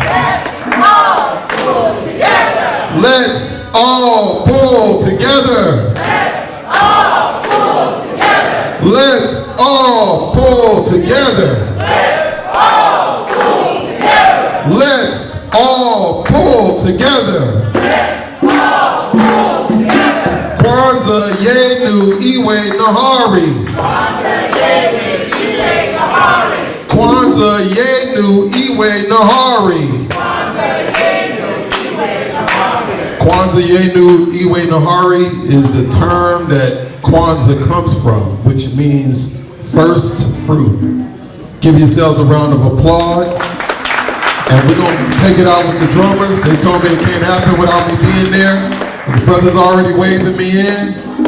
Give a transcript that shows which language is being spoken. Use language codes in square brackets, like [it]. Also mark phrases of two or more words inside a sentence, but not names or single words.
[en] Let's all pull together. Let's all pull together. Let's all pull together. [sw] Kwanzaa Yenu Iwe Nahari. Kwanzaa Yenu Iwe Nahari. Kwanzaa Yenu Iwe Nahari [en] is the term that Kwanzaa comes from, which means first fruit. Give yourselves a round of applause. And we're going to take it out with the drummers. They told me it can't happen without me being there. The brother's already waving me in.